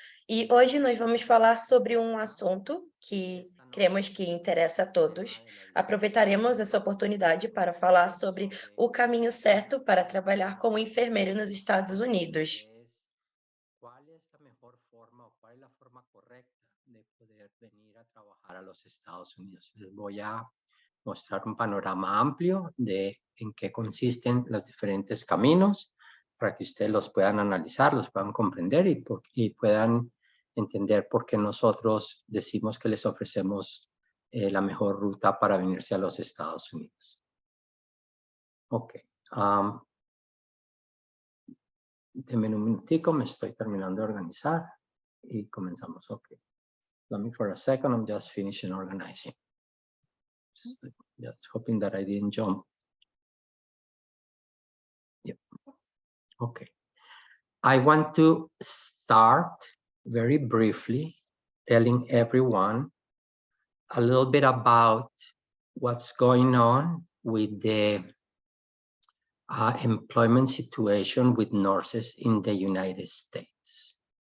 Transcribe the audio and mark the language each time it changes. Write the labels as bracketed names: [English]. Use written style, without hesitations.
[Portuguese] E hoje nós vamos falar sobre um assunto que cremos que interessa a todos. Aproveitaremos essa oportunidade para falar sobre o caminho certo para trabalhar como enfermeiro nos Estados Unidos. Qual é a melhor forma, ou qual é a forma correta de poder [Spanish] venir a trabalhar a los Estados Unidos? Les voy a mostrar un panorama amplio de en qué consisten los diferentes caminos para que ustedes los puedan analizar, los puedan comprender y puedan entender por qué nosotros decimos que les ofrecemos la mejor ruta para venirse a los Estados Unidos. Ok. Denme un minutico, me estoy terminando de organizar y comenzamos. [English] Ok. Let me for a second, I'm just finishing organizing. Just hoping that I didn't jump. Yep. Okay. I want to start very briefly telling everyone a little bit about what's going on with the employment situation with nurses in the United States.